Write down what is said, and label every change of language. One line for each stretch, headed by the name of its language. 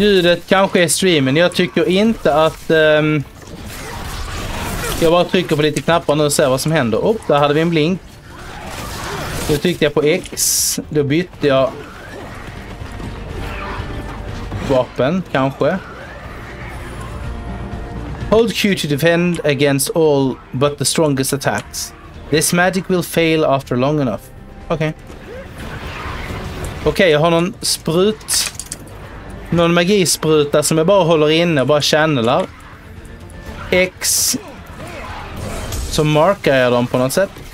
Swedish: Ljudet kanske är streamen. Jag tycker inte att... jag bara trycker på lite knappar nu och ser vad som händer. Där hade vi en blink. Då tryckte jag på X. Då bytte jag vapen, kanske.
English: Hold Q to defend against all but the strongest attacks. This magic will fail after long enough.
Swedish: Okej. Okej, jag har någon sprut. Någon magispruta som jag bara håller inne och bara channelar. X. Så markar jag dem på något sätt.